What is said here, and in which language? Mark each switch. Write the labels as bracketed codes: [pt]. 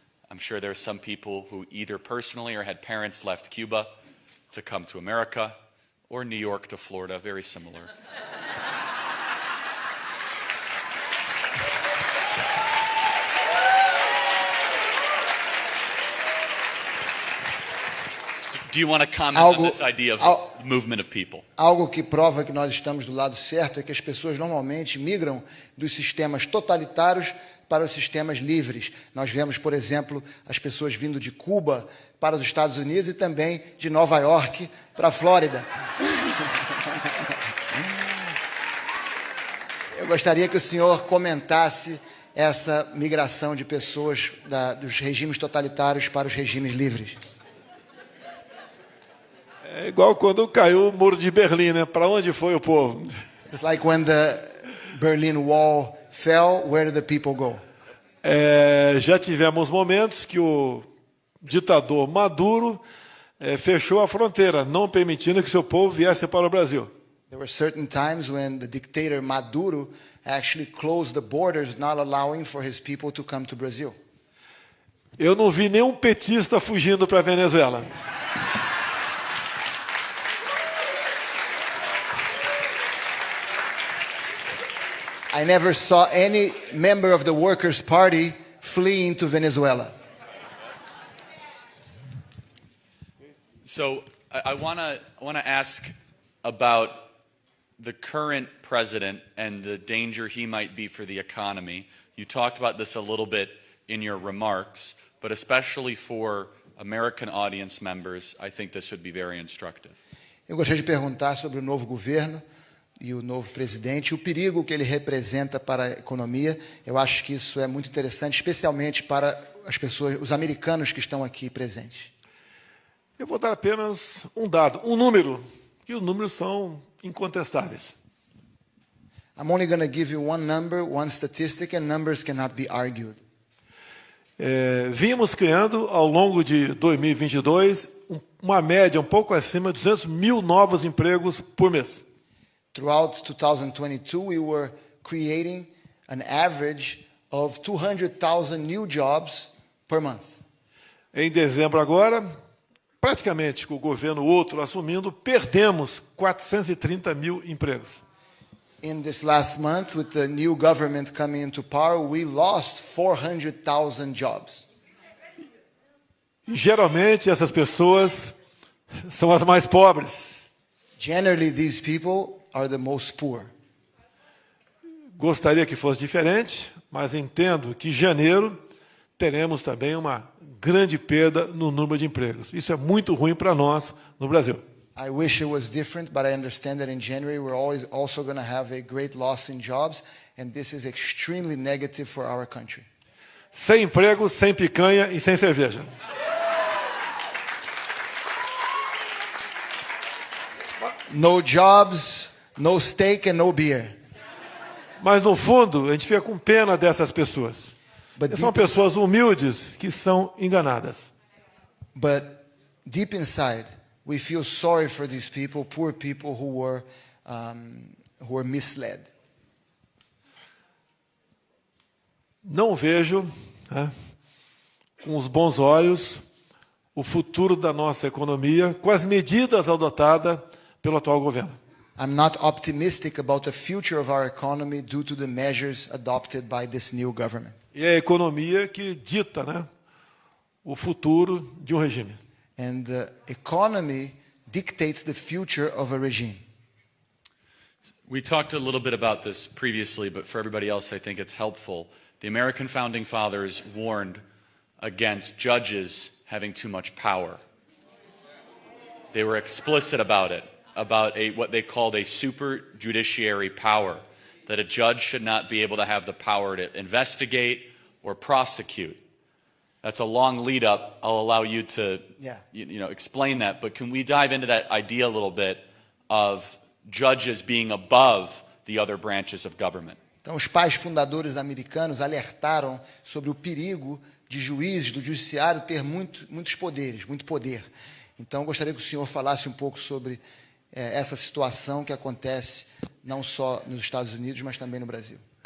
[en] I'm sure there are some people who either personally or had parents left Cuba to come to America, or New York to Florida, very similar. Do you want to comment on this idea of the movement of people? [pt] Algo que prova que nós estamos do lado certo é que as pessoas normalmente migram dos sistemas totalitários para os sistemas livres. Nós vemos, por exemplo, as pessoas vindo de Cuba para os Estados Unidos e também de Nova York para a Flórida. Eu gostaria que o senhor comentasse essa migração de pessoas dos regimes totalitários para os regimes livres. É igual quando caiu o muro de Berlim, né? Para onde foi o povo? [en] It's like when the Berlin Wall fell, where did the people go? [pt] Já tivemos momentos que o ditador Maduro fechou a fronteira, não permitindo que seu povo viesse para o Brasil. [en] There were certain times when the dictator Maduro actually closed the borders, not allowing for his people to come to Brazil. [pt] Eu não vi nenhum petista fugindo para a Venezuela. [en] I never saw any member of the Workers' Party fleeing to Venezuela. So I want to ask about the current president and the danger he might be for the economy. You talked about this a little bit in your remarks, but especially for American audience members, I think this would be very instructive. [pt] Eu gostaria de perguntar sobre o novo governo e o novo presidente, o perigo que ele representa para a economia. Eu acho que isso é muito interessante, especialmente para as pessoas, os americanos que estão aqui presentes. Eu vou dar apenas um dado, um número, que os números são incontestáveis. [en] I'm only going to give you one number, one statistic, and numbers cannot be argued. [pt] Vimos criando, ao longo de 2022, uma média um pouco acima de 200 mil novos empregos por mês. [en] Throughout 2022, we were creating an average of 200,000 new jobs per month. [pt] Em dezembro agora, praticamente com o governo outro assumindo, perdemos 430 mil empregos. [en] In this last month, with the new government coming into power, we lost 400,000 jobs. [pt] E geralmente essas pessoas são as mais pobres. [en] Generally, these people are the most poor. [pt] Gostaria que fosse diferente, mas entendo que em janeiro teremos também uma grande perda no número de empregos. Isso é muito ruim para nós no Brasil. [en] I wish it was different, but I understand that in January we're always also going to have a great loss in jobs, and this is extremely negative for our country. [pt] Sem emprego, sem picanha e sem cerveja. [en] No jobs, no steak, and no beer. [pt] Mas no fundo, a gente fica com pena dessas pessoas. São pessoas humildes que são enganadas. [en] But deep inside, we feel sorry for these people, poor people who were misled. [pt] Não vejo, com os bons olhos, o futuro da nossa economia com as medidas adotadas pelo atual governo. [en] I'm not optimistic about the future of our economy due to the measures adopted by this new government. [pt] E é a economia que dita, o futuro de um regime. [en] And the economy dictates the future of a regime. We talked a little bit about this previously, but for everybody else, I think it's helpful. The American founding fathers warned against judges having too much power. They were explicit about it, about what they called a super judiciary power, that a judge should not be able to have the power to investigate or prosecute. That's a long lead up. I'll allow you to explain that, but can we dive into that idea a little bit of judges being above the other branches of government? [pt] Então, os pais fundadores americanos alertaram sobre o perigo de juízes do judiciário ter muitos poderes, muito poder. Então, gostaria que o senhor falasse um pouco sobre essa situação que acontece não só nos Estados Unidos, mas também no Brasil.